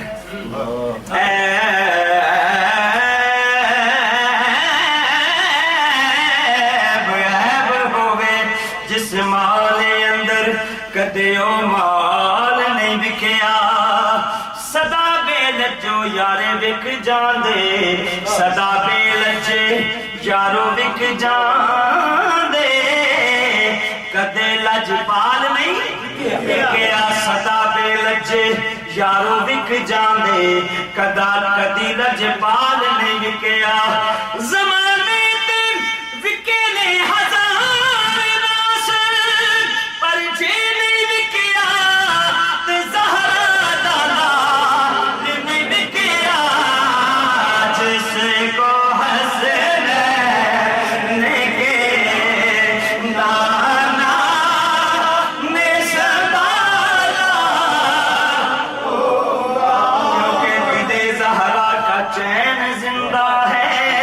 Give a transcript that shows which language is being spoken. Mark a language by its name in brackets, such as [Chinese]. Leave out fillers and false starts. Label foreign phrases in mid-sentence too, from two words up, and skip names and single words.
[Punjabi] جس مال اندر کدے او مال نہیں وکیا سدا بے لجو یارے وک جاندے سدا بے لجے یارو وک جاندے کدے لج پال نہیں وکیا سدا بے لجے یارو وک جاندے کدی لج پال نہیں وکیا زمانے تے وکے نے ہزار راس پر جے نہیں وکیا تے زہرا دادا نہیں وکیا [Urdu] جس کو حسنین کے نانا نے سنبھالا کیونکہ دل زہرا کا چین زندہ ہے